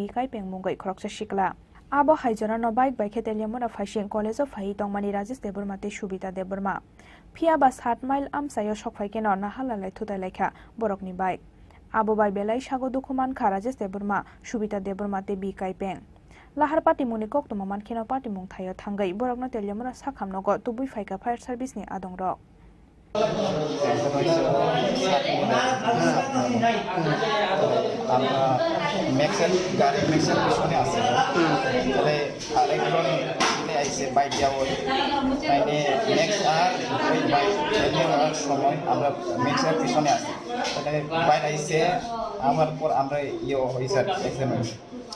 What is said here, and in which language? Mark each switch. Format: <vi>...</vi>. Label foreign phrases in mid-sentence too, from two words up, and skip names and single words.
<trp>Kaipeng mungai khoroksa shikla abo haijona no bike bike telemura phasing college of Phai tongmani Rajesh Deborma te Subita Deborma phiaba 7 mile amsayo sokphaikeno nahalalai thutai lekha borokni bike abo bai belai sagodu khumankha Rajesh Deborma Subita Deborma te B Kaipeng Lahar patimungni koktuma mankhino patimung thayo thangai borokno telemura sakhamnogo tubui phaika fire service ni adongrok</trp> <bn>আমরা ম্যাক্সেল গাড়ি ম্যাক্সেল পিছনে আছে তাহলে আরেকজন আইসে বাইক যাবো তাইলে নেক্সট আর ওই বাইক নেওয়ার সময় আমরা ম্যাক্সেল পিছনে আছি তাহলে বাইক আইসে আমার পর আমরা ইয়ে হয়েছে অ্যাক্সিডেন্ট</bn>